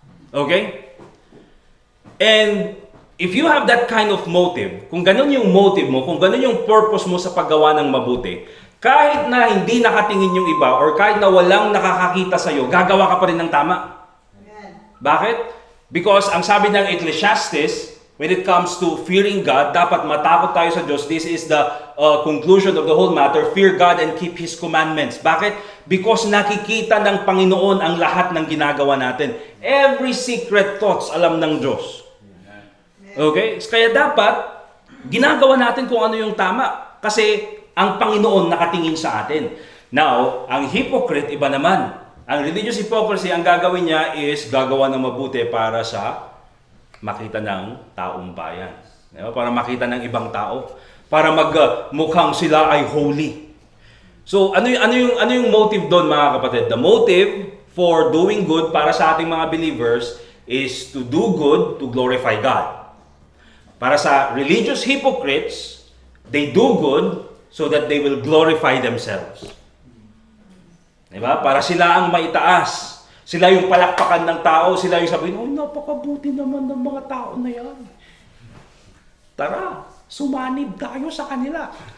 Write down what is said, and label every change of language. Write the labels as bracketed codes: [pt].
[tl] Okay? [en] And if you have that kind of motive, [tl] kung ganun yung motive mo, kung ganun yung purpose mo sa paggawa ng mabuti, kahit na hindi nakatingin yung iba or kahit na walang nakakakita sa'yo, gagawa ka pa rin ng tama. Bakit? Because ang sabi ng Ecclesiastes, [en] when it comes to fearing God, [tl] dapat matakot tayo sa Diyos. [en] This is the conclusion of the whole matter. Fear God and keep His commandments. [tl] Bakit? Because nakikita ng Panginoon ang lahat ng ginagawa natin. [en] Every secret thoughts, [tl] alam ng Diyos. [en] Okay? [tl] Kaya dapat, ginagawa natin kung ano yung tama. Kasi ang Panginoon nakatingin sa atin. Now, ang hypocrite, iba naman. Ang religious hypocrisy, ang gagawin niya is gagawa ng mabuti para sa makita ng taong bayan. Diba? Para makita ng ibang tao. Para mukhang sila ay holy. So, ano yung motive doon, mga kapatid? [en] The motive for doing good para sa ating mga believers is to do good to glorify God. [tl] Para sa [en] religious hypocrites, they do good so that they will glorify themselves. [tl] Diba? Para sila ang maitaas. Sila yung palakpakan ng tao, sila yung sabihin, oh, napakabuti naman ng mga tao na yan. Tara, sumanib tayo sa kanila.